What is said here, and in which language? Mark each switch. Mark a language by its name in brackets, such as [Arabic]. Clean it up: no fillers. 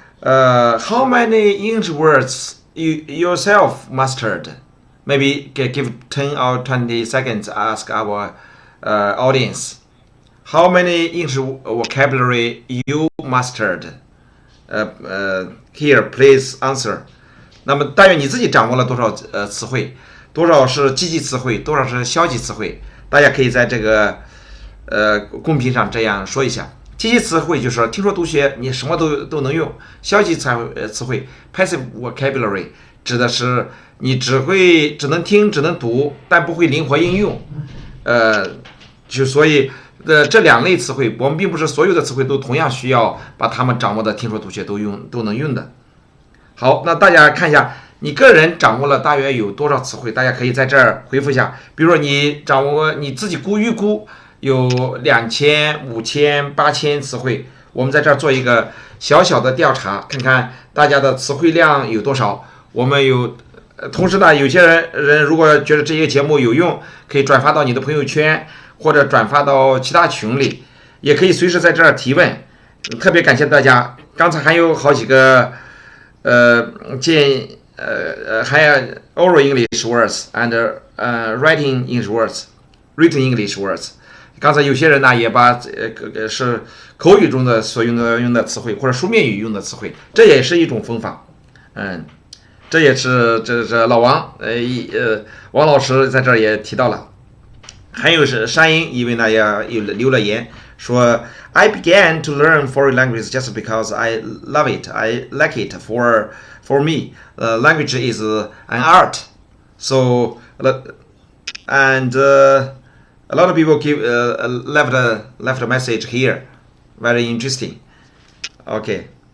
[English] How many English words you yourself mastered? Maybe give 10 or 20 seconds. Ask our audience. How many English vocabulary you mastered? Here, please answer. [Chinese] 那么大约你自己掌握了多少词汇？多少是积极词汇？多少是消极词汇？大家可以在这个公屏上这样说一下。积极词汇就是听说读写你什么都能用。消极词汇 passive vocabulary 指的是你只能听只能读，但不会灵活应用。所以这两类词汇，我们并不是所有的词汇都同样需要把它们掌握的听说读写都能用的。好，那大家看一下，你个人掌握了大约有多少词汇？大家可以在这儿回复一下。比如说你掌握你自己预估有2000、5000、8000词汇，我们在这儿做一个小小的调查，看看大家的词汇量有多少。我们同时呢，有些人如果觉得这些节目有用，可以转发到你的朋友圈，或者转发到其他群里，也可以随时在这儿提问。特别感谢大家，刚才还有好几个还有 [English] oral English words and writing English words、written English words。 [Chinese] 刚才有些人呢也把是口语中的所用的词汇或者书面语用的词汇，这也是一种方法。这也是这老王王老师在这儿也提到了。还有是山鹰一位呢也留了言说 [English] I began to learn foreign languages just because I love it. I like it. For me, language is an art. So and a lot of people left a message here. Very interesting. Okay.